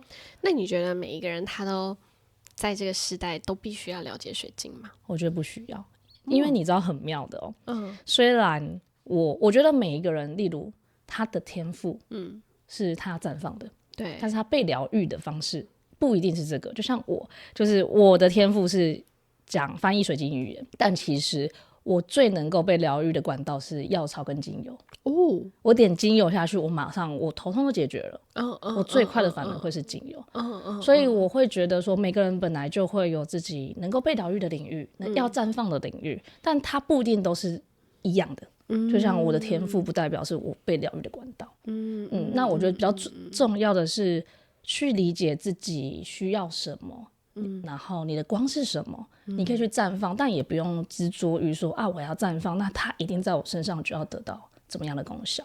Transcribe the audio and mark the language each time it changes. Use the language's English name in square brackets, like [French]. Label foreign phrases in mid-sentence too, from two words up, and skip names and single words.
[Chinese] 那你覺得每一個人他都在這個時代都必須要了解水晶嗎？我覺得不需要，因為你知道很妙的哦。雖然我覺得每一個人，例如他的天賦，是他綻放的。對，但是他被療癒的方式不一定是這個。就像就是我的天賦是講翻譯水晶語言，但其實我最能夠被療癒的管道是藥草跟精油。我點精油下去，我馬上我頭痛都解決了。我最快的反而會是精油。所以我會覺得說，每個人本來就會有自己能夠被療癒的領域，要綻放的領域，但它不一定都是一樣的。就像我的天賦不代表是我被療癒的管道。那我觉得比較重要的是去理解自己需要什麼，然後你的光是什麼，你可以去綻放，但也不用執着於說啊，我要綻放，那它一定在我身上就要得到怎麼樣的功效。